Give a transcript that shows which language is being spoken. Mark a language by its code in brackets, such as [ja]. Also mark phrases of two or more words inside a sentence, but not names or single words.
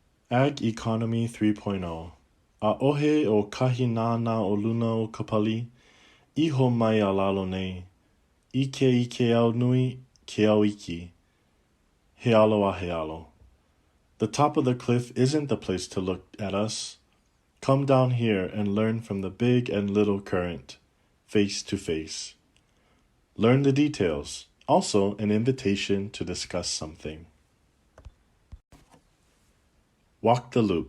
[en] Ag Economy 3.0. [haw] A ohe o kahinana o luna o kapali, iho mai a lalo nei, ike au nui, ke au iki. He alo a he alo. [en] The top of the cliff isn't the place to look at us. Come down here and learn from the big and little current, face to face. Learn the details, also an invitation to discuss something. Walk the loop.